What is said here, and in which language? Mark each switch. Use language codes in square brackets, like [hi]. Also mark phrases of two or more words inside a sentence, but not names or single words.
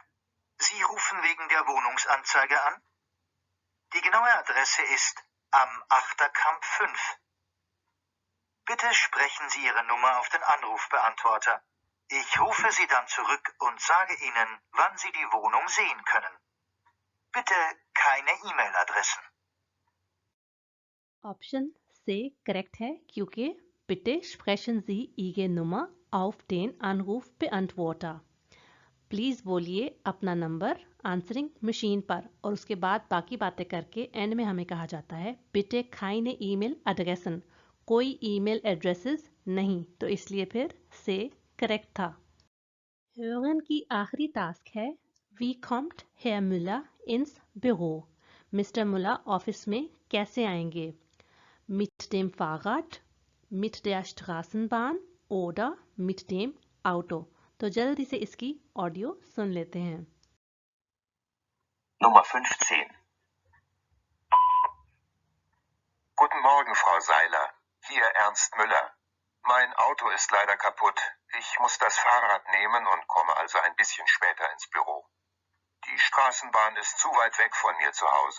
[de] Sie rufen wegen der Wohnungsanzeige an? Die genaue Adresse ist am Achterkamp 5. Bitte sprechen Sie Ihre Nummer auf den Anrufbeantworter. Ich rufe Sie dann zurück und sage Ihnen, wann Sie die Wohnung sehen können. Bitte keine E-Mail-Adressen. [en] option C correct [hi] है क्योंकि [de] bitte sprechen Sie Ihre Nummer auf den Anrufbeantworter। [hi] प्लीज़ बोलिए अपना नंबर [en] answering machine [hi] पर और उसके बाद बाकी बातें करके एंड में हमें कहा जाता है [de] bitte keine E-Mail-Adressen, [hi] कोई [en] email addresses [hi] नहीं, तो इसलिए फिर [en] C correct [hi] था। [de] hören [hi] की आखिरी टास्क है [de] Wie kommt Herr Müller ins Büro? [hi] मिस्टर मुल्ला ऑफिस में कैसे आएंगे? [de] Mit dem Fahrrad, mit der Straßenbahn oder mit dem Auto? [hi] तो जल्दी से इसकी ऑडियो सुन लेते हैं। [de] Nummer 15. Guten Morgen, Frau Seiler. Hier Ernst Müller. Mein Auto ist leider kaputt. Ich muss das Fahrrad nehmen und komme also ein bisschen später ins Büro. Die Straßenbahn ist zu weit weg von mir zu Hause.